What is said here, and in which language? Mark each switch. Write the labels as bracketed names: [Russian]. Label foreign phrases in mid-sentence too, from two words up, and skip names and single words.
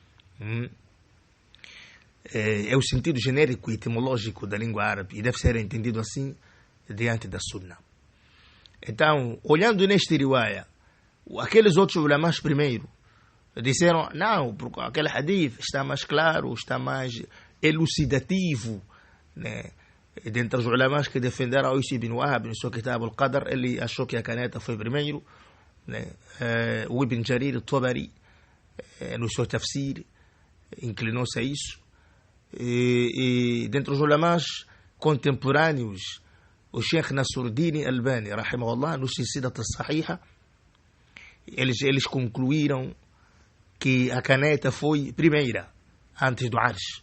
[Portuguese] É o sentido genérico e etimológico da língua árabe e deve ser entendido assim diante da Sunnah. Então, olhando neste riwaya, aqueles outros ulamás primeiro disseram: não, porque aquele hadith está mais claro, está mais elucidativo, né? E dentre os ulamas que defenderam isso, Ibn Wahab, no seu Kitab al-Qadr, ele achou que a caneta foi primeiro, né? O Ibn Jarir al-Tabari, no seu tafsir, inclinou-se a isso. E dentre os ulamas contemporâneos, o Sheikh Nasruddin Albani, rahimahullah, no Silsilat al-Sahiha, eles concluíram que a caneta foi primeira, antes do Arsh.